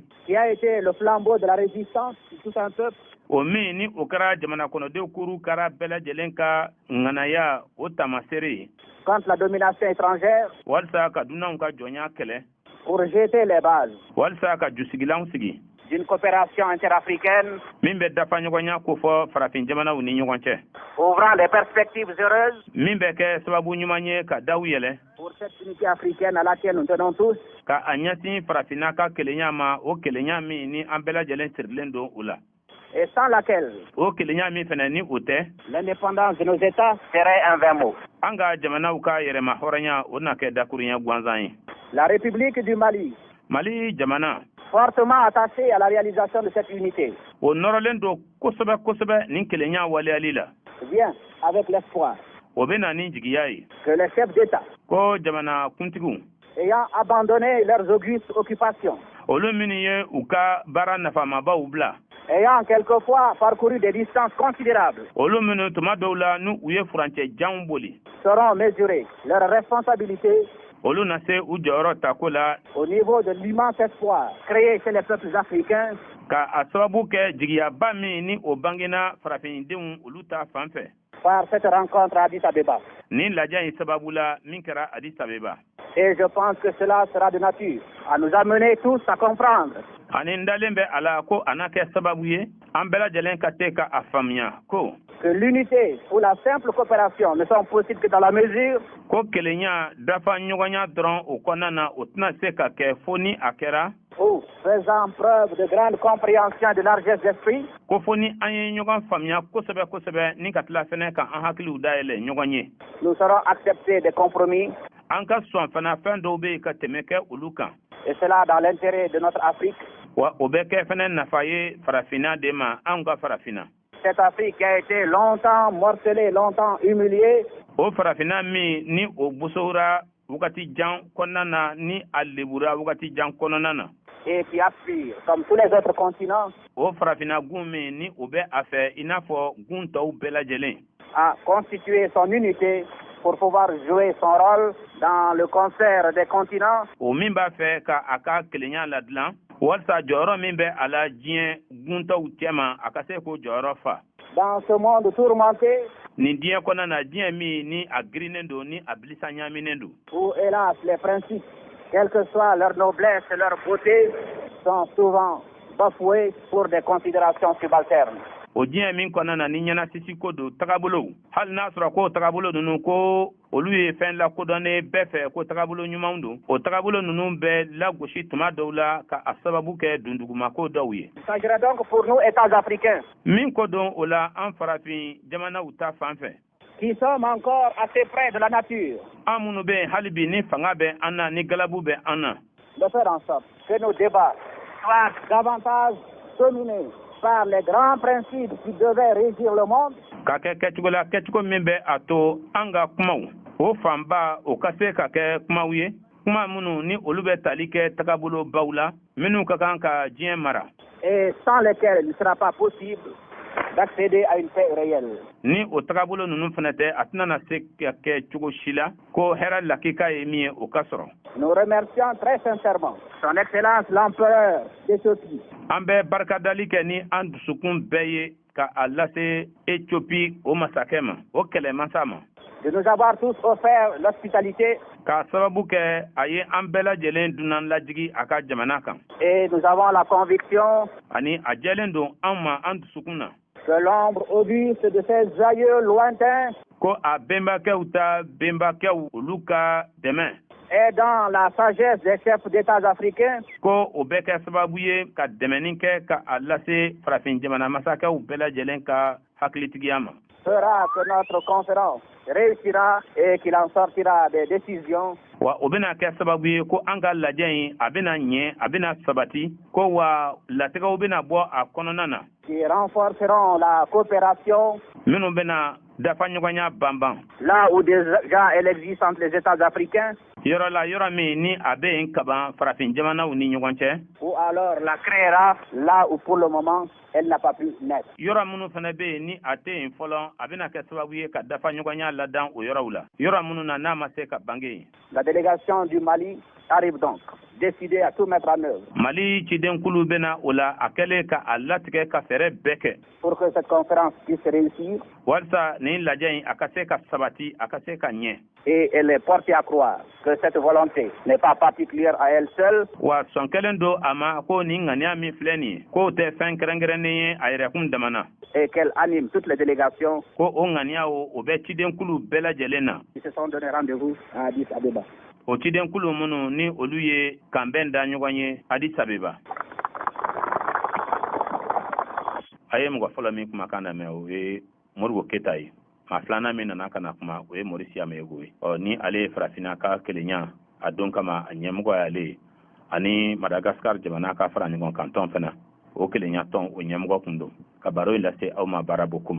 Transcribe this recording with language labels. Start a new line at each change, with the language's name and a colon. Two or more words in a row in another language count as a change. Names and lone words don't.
French: Qui a été le flambeau de la résistance de tout un peuple.
Bambara: o min ni o kɛra jamana kɔnɔdenw kuru kɛra bɛɛ lajɛlen ka ŋanaya o tamaseere ye
French: Contre la domination étrangère,
Bambara: walisa ka dunanw ka jɔnya kɛlɛ
French: pour jeter les bases
Bambara: walisa ka jusigilanw sigi
French: d'une coopération interafricaine
Bambara: min bɛ dafa ɲɔgɔnya ko fɔ farafin jamanaw ni ɲɔgɔn cɛ
French: ouvrant des perspectives heureuses
Bambara: min bɛ kɛ sababu ɲuman ye ka daw yɛlɛ
French: pour cette unité africaine à laquelle nous tenons tous.
Bambara: ka a ɲɛsin farafinna ka kelenya ma o kelenya min ni an bɛɛ lajɛlen sirilen don o la
French: Et sans laquelle
Bambara: o kelenya min fɛnɛ ni o tɛ
French: l'indépendance de nos États serait un vain mot.
Bambara: an ka jamanaw ka yɛrɛma hɔrɔnya o na kɛ dakuruɲɛ gansan ye
French: La République du Mali,
Bambara: mali jamana
French: fortement attachée à la réalisation de cette unité,
Bambara: o nɔrɔlen don kosɛbɛ kosɛbɛ nin kelenya waleyali la
French: vient avec l'espoir
Bambara: o bɛ na ni jigiya ye
French: que les chefs d'État,
Bambara: ko jamana kuntigiw
French: ayant abandonné leurs augustes occupations,
Bambara: olu minnu ye u ka baara nafamabaw bila
French: ayant quelquefois parcouru des distances considérables,
Bambara: olu minnu tuma dɔw la ni u ye furancɛ janw boli
French: sauront mesurer leurs responsabilités
Bambara: olu na se u jɔyɔrɔ tako la
French: au niveau de l'immense espoir créé chez les peuples africains
Bambara: ka a sababu kɛ jigiyaba min ni o bangena farafindenw olu ta fan fɛ
French: par cette rencontre à Addis Abeba.
Bambara: nin lajɛ in sababu la min kɛra Addis Abeba
French: Et je pense que cela sera de nature à nous amener tous à comprendre
Bambara: ani n dalen bɛ a la ko a na kɛ sababu ye an bɛɛ lajɛlen ka te ka a faamuya ko
French: que l'unité ou la simple coopération ne sont possibles que dans la mesure
Bambara: ko kelenya dafa ɲɔgɔnya dɔrɔn o kɔnɔna na o tɛna se ka kɛ fo ni a kɛra
French: où, faisant preuve de grande compréhension et de largesse d'esprit,
Bambara: ko fo ni an ye ɲɔgɔn faamuya kosɛbɛ kosɛbɛ ni ka tila fɛnɛ ka an hakiliw dayɛlɛ ɲɔgɔn ye
French: nous saurons accepter des compromis,
Bambara: an ka sɔn fana fɛn dɔw bɛ yen ka tɛmɛ kɛ olu kan
French: et cela dans l'intérêt de notre Afrique.
Bambara: wa o bɛ kɛ fɛnɛ nafa ye farafinna de ma anw ka farafinna
French: Cette Afrique qui a été longtemps morcelée, longtemps humiliée,
Bambara: o farafinna min ni o busora wagati jan kɔnɔna na ni a lebura wagati jan kɔnɔna na
French: et qui aspire, comme tous les autres continents,
Bambara: o farafinna gun min ni o bɛ a fɛ i n'a fɔ gun tɔw bɛɛ lajɛlen
French: à constituer son unité pour pouvoir jouer son rôle dans le concert des continents,
Bambara: o min b'a fɛ ka a ka kelenya ladilan walasa jɔyɔrɔ min bɛ a la diɲɛ guntɔw cɛma a ka se k'o jɔyɔrɔ fa
French: dans ce monde tourmenté
Bambara: nin diɲɛ kɔnɔna na diɲɛ min ni a girinen don ni a bilisa ɲaminen don
French: où, hélas, les principes, quelle que soit leur noblesse et leur beauté, sont souvent bafoués pour des considérations subalternes.
Bambara: o diɲɛ min kɔnɔna na ni ɲɛnasisi ko don tagabolow hali n'a sɔrɔ ko tagabolo ninnu ko olu ye fɛn lakodɔnnen bɛɛ fɛ ko tagabolo ɲumanw don o tagabolo ninnu bɛ lagosi tuma dɔw la ka a sababu kɛ dundugumako dɔw ye
French: Il s'agirait donc pour nous, États africains,
Bambara: min ko don o la an farafin jamanaw ta fan fɛ
French: qui sommes encore assez près de la nature,
Bambara: an minnu bɛ yen hali bi ni fanga bɛ an na ni galabu bɛ an na
French: de faire en sorte que nos débats soient davantage dominés par les grands principes qui devaient régir le monde,
Bambara: ka kɛ kɛcogo la kɛcogo min bɛ a to an ka kumaw o fanba o ka se ka kɛ kumaw ye kuma minnu ni olu bɛ tali kɛ tagabolo baw la minnu ka kan ka diɲɛ mara
French: et sans lesquels il ne sera pas possible d'accéder à une paix réelle.
Bambara: ni o tagabolo ninnu fana tɛ a tɛna na se ka kɛ cogo si la ko hɛrɛ lakika ye min ye o ka sɔrɔ
French: Nous remercions très sincèrement Son Excellence l'Empereur d'Éthiopie,
Bambara: an bɛ barikadali kɛ ni an dusukun bɛɛ ye ka a lase Éthiopie o masakɛ ma o kɛlɛmasa ma
French: de nous avoir tous offert l'hospitalité
Bambara: k'a sababu kɛ a ye an bɛɛ lajɛlen dunan lajigi a ka jamana kan
French: et nous avons la conviction
Bambara: ani a jɛlen don an ma an dusukun na
French: que l'ombre auguste de ces aïeux lointains
Bambara: ko a bɛnbakɛw ta bɛnbakɛw olu ka dɛmɛ
French: est dans la sagesse des chefs d'État africains
Bambara: ko o bɛ kɛ sababu ye ka dɛmɛni kɛ ka a lase farafin jamana masakɛw bɛɛ lajɛlen ka hakilitigiya ma
French: fera que notre conférence réussira et qu'il en sortira des décisions
Bambara: wa o bɛna kɛ sababu ye ko an ka lajɛ in a bɛna ɲɛ a bɛna sabati ko wa latigɛw bɛna bɔ a kɔnɔna na
French: qui renforceront la coopération
Bambara: minnu bɛna dafa ɲɔgɔnya banban
French: là où déjà elle existe entre les États africains
Bambara: yɔrɔ la yɔrɔ min ni a bɛ yen kaban farafin jamanaw ni ɲɔgɔn cɛ.
French: Ou alors la créera là où pour le moment elle n'a pas pu naître.
Bambara: yɔrɔ minnu fana bɛ yen ni a tɛ yen fɔlɔ a bɛna kɛ sababu ye ka dafa ɲɔgɔnya ladan o yɔrɔw la yɔrɔ minnu na n'a ma se ka bange.
French: La délégation du Mali arrive donc, décidée à tout mettre en œuvre.
Bambara: Mali cidenkulu bɛna o la a kɛlen ka a latigɛ ka fɛɛrɛ bɛɛ kɛ.
French: Pour que cette conférence puisse réussir.
Bambara: walasa nin lajɛ in a ka se ka sabati a ka se ka ɲɛ.
French: Et elle est portée à croire que cette volonté n'est pas particulière à elle seule.
Bambara: wa sɔn kelen don a ma ko nin ŋaniya min filɛ nin ye k'o tɛ fɛn kɛrɛnkɛrɛnnen ye a yɛrɛkun damana.
French: Et qu'elle anime toutes les délégations.
Bambara: ko o ŋaniya o bɛ cidenkulu bɛɛ lajɛlen na.
French: Qui se sont donné rendez-vous à Addis Abeba.
Bambara: o cidenkulu minnu ni olu ye kanbɛn da ɲɔgɔn ye Addis Abeba. a ye mɔgɔ fɔlɔ min kumakan lamɛn o ye Modibo Keyita ye. maa filanan min nana ka na kuma o ye Mori Siamego ye. ni ale ye farafinna ka kelenya a don kama a ɲɛmɔgɔ y'ale ye ani Madagascar jamana ka fara ɲɔgɔn kan tɔn fana o kelenya tɔn o ɲɛmɔgɔ kun don ka baro in lase aw ma baara bokum.